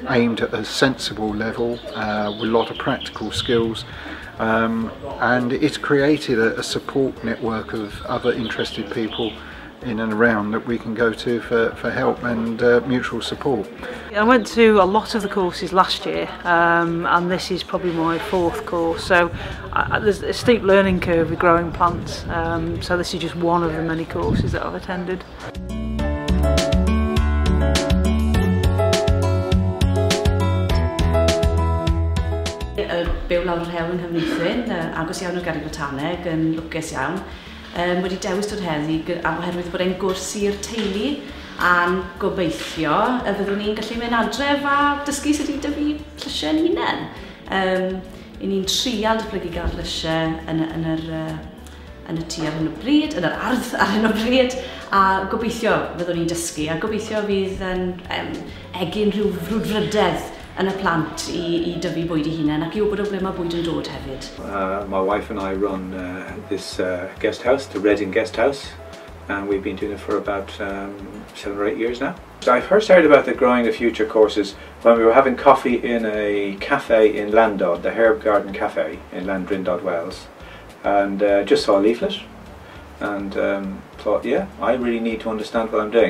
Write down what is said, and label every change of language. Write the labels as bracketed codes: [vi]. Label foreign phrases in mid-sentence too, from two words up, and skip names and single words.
[en] aimed at a sensible level with a lot of practical skills, and it's created a support network of other interested people in and around that we can go to for help and mutual support. I went to a lot of the courses last year, and this is probably my 4th course, so there's a steep learning curve with growing plants, so this is just one of the many courses that I've attended. [cy] Byw lawr yr hewl yng Nghymreithrin, agos iawn o'r Garreg Botaneg, yn lwcus iawn. Wedi dewis dod heddi oherwydd bod e'n gwrs i'r teulu, a'n gobeithio y fyddwn ni'n gallu mynd adref a dysgu sut i dyfu llysiau'n hunain. I ni'n trial datblygu gael llysiau yn y tŷ ar hyn o bryd, yn yr ardd ar hyn o bryd, a gobeithio fyddwn ni'n dysgu, a gobeithio fydd yn egin rhyw frwdfrydedd yn y plant i dyfu bwyd I hunain ac I wybod o ble mae bwyd yn dod hefyd. [en] My wife and I run this guest house, the Reading Guest House, and we've been doing it for about 7 or 8 years now. So I first heard about the Growing the Future courses when we were having coffee in a cafe in Landod, the Herb Garden Cafe in Landrindod, Wales, and just saw a leaflet and thought, yeah, I really need to understand what I'm doing.